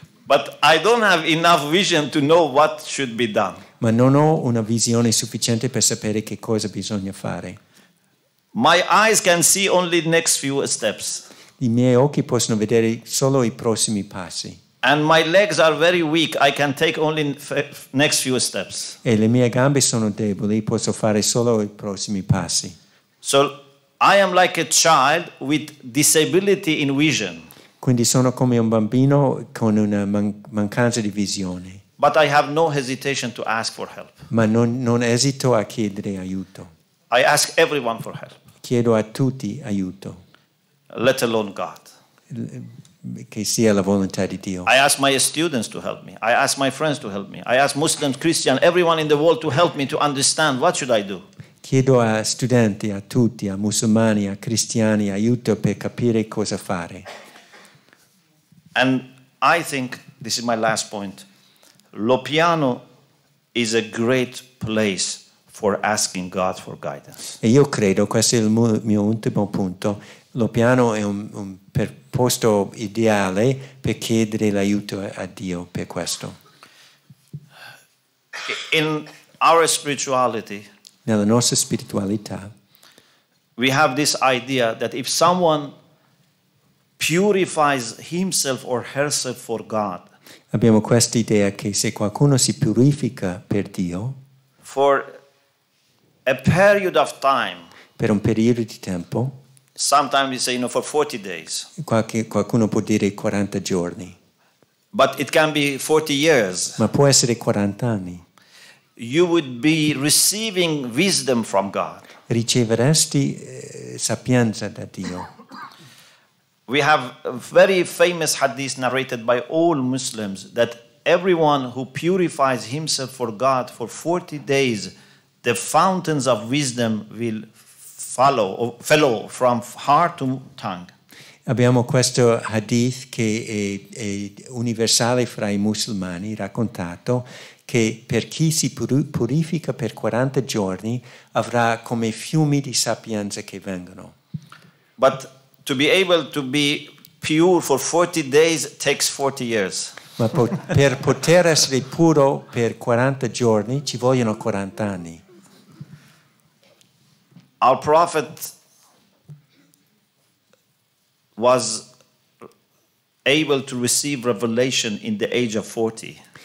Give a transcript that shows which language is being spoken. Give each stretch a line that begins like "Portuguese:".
English: But I don't have enough vision to know what should be done.
Italian: Ma non ho una visione sufficiente per sapere che cosa bisogna fare.
English: My eyes can see only the next few steps.
Italian: I miei occhi possono vedere solo i prossimi passi.
English: And my legs are very weak. I can take only next few steps.
Italian: E le mie gambe sono deboli, posso fare solo i prossimi passi.
English: So I am like a child with disability in vision.
Italian: Quindi sono come un bambino con una mancanza di visione.
English: But I have no hesitation to ask for help.
Italian: Ma non esito a chiedere aiuto.
English: I ask everyone for help.
Italian: Chiedo a tutti aiuto.
English: Let alone God.
Italian: Che sia la volontà di Dio.
English: I ask my students to help me. I ask my friends to help me. I ask Muslims, Christians, everyone in the world to help me to understand what should I do.
Italian: Chiedo a studenti, a tutti, a musulmani, a cristiani aiuto per capire cosa fare.
English: And I think, this is my last point, Lopiano is a great place for asking God for guidance.
Italian: E io credo, questo è il mio ultimo punto, Lopiano è un posto ideale per chiedere l'aiuto a Dio per questo.
English: In our spirituality,
Italian: nella nostra spiritualità,
English: we have this idea that if someone purifies himself or herself for God,
Italian: abbiamo questa idea che se qualcuno si purifica per Dio,
English: for a period of time,
Italian: per un periodo di tempo,
English: sometimes we say, for 40 days.
Italian: Qualcuno può dire 40 giorni.
English: But it can be 40 years.
Italian: Ma può essere 40 anni.
English: You would be receiving wisdom from God.
Italian: Riceveresti sapienza da Dio.
English: We have a very famous hadith narrated by all Muslims that everyone who purifies himself for God for 40 days, the fountains of wisdom will flow from heart to tongue.
Italian: Abbiamo questo hadith che è universale fra i musulmani, raccontato, che per chi si purifica per 40 giorni avrà come fiumi di sapienza che vengono.
English: But to be able to be pure for 40 days takes 40 years.
Italian: Ma per poter essere puro per 40 giorni ci vogliono 40 anni.
English: Our prophet was able to receive revelation in the age of 40.